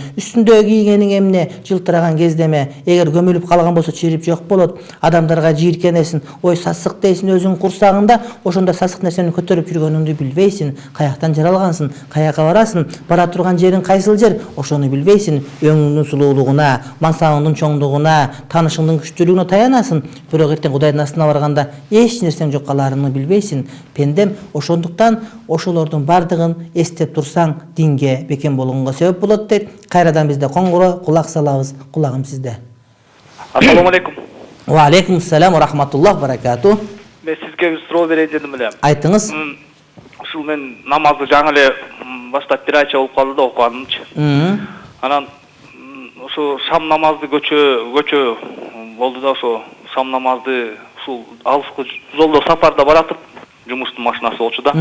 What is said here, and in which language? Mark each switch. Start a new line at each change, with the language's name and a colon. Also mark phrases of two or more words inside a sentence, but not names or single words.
Kyrgyz: үстүндө кийгениң эмне, жылтыраган кездеме, эгер көмүлүп калган болсо чирип жок болот, адамдарга жийиркенесиң, ой сасык дейсиң өзүң курсагында, ошондо сасык нерсени көтөрүп жүргөнүңдү билбейсиң, каяктан жаралгансың, каяка барасың, бара турган жериң кайсыл жер, ошону билбейсиң, өңүңдүн сулуулугуна, мансабыңдын чоңдугуна, таанышыңдын күчтүүлүгүнө таянасың, бирок эртең Кудайдын астына барганда эч нерсең жок каларыңды билбейсиң. Пендем, ошондуктан ошолордун бардыгын эстеп турсаң, динге бекем болгонго себеп болот дейт. Кайрадан бизде коңгуроо, кулак салабыз. Кулагым сизде.
Arabic: السلام عليكم. و عليكم السلام و رحمة الله بركاته.
Kyrgyz: Мен сизге бир суроо берейин дедим эле. Айтыңыз. Ушул мен намазды жаңы эле баштап бир айча болуп калды да окуганымчы. Анан ошо шам намазды көчө болду да, ошо шам намазды ушул алыскы жолдо сапарда баратып, жумуштун машинасы болчу да.